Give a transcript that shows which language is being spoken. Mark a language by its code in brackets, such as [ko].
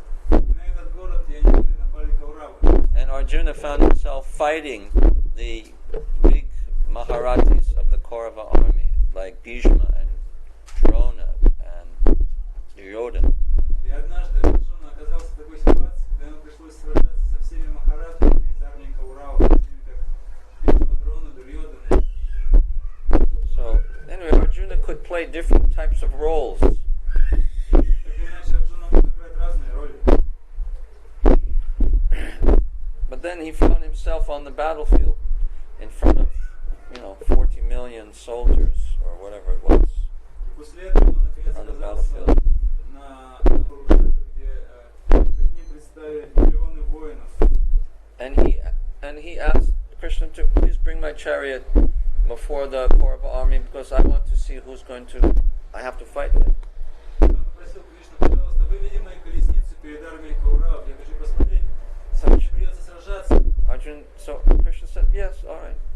[ru] И на этот город и они напали Кауравы. [en] And Arjuna found himself fighting the big Maharatis of the Kaurava army, like Bhishma and Drona and Duryodhana. [ru] И однажды Арджуна оказался в такой ситуации, когда ему пришлось сражаться со всеми махаратами из армии Кауравов, такими как Бхишма, Дрона, Дурьодана. [en] So, anyway, Arjuna could play different types of roles. [ru] Так или иначе, Арджуна мог играть разные роли. [en] But then he found himself on the battlefield in front of, 40 million soldiers or whatever it was. [ru] И после этого он наконец [en] On the [ru] оказался [en] battlefield. [ru] на Курукшетре, где перед ним представили миллионы воинов. [en] And he asked Krishna to please bring my chariot before the Kaurava army because I want to see who's going to I have to fight with. [ru] Он попросил Кришну, пожалуйста, выведи мою колесницу перед армией Кауравов. Я хочу посмотреть, с кем мне придется сражаться. [en] Arjuna, so Krishna said, yes, all right.